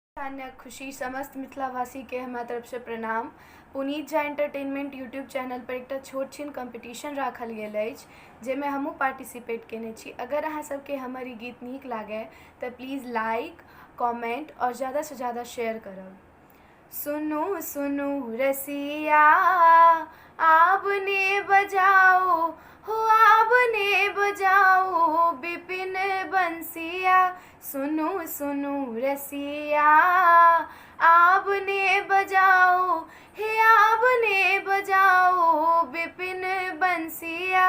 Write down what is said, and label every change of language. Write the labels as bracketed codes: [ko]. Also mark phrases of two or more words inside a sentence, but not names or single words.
[mai] सान्या खुशी समस्त मिथिलावासी के हमरा तरफ से प्रणाम। पुनीत झा एंटरटेनमेंट यूट्यूब चैनल पर एक छोट छिन कंपटीशन राखल गेल अछि जेमे हमहूँ पार्टिसिपेट केने छी। अगर अहाँ सबके हमर ई गीत नीक लागे तो [en] please like comment [mai] और ज़्यादा से ज़्यादा शेयर करब। सुनू सुनू रसिया आपने बजाओ हो, आपने बजाओ विपिन बंसिया। सुनू सुनू रसिया आपने बजाओ हे, आपने बजाओ विपिन बंसिया।